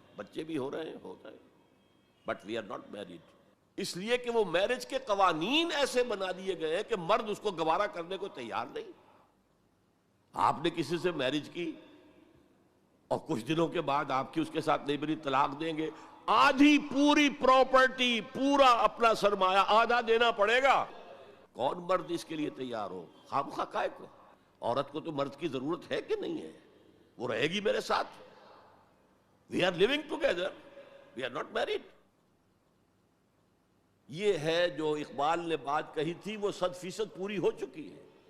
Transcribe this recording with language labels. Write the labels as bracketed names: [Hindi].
[Urdu] بچے بھی ہو رہے ہیں [English] But we are not married. [Urdu] اس لیے کہ وہ میرج کے قوانین ایسے بنا دیے گئے کہ مرد اس کو گوارا کرنے کو تیار نہیں. آپ نے کسی سے میرج کی اور کچھ دنوں کے بعد آپ کی اس کے ساتھ نہیں بنی، طلاق دیں گے. آدھی پوری پراپرٹی، پورا اپنا سرمایہ آدھا دینا پڑے گا. کون مرد اس کے لیے تیار ہو؟ خواہ کائے کو. عورت کو تو مرد کی ضرورت ہے کہ نہیں ہے؟ وہ رہے گی میرے ساتھ. [English] We are living together, we are not married. [Urdu] یہ ہے جو اقبال نے بات کہی تھی، وہ 100% پوری ہو چکی ہے.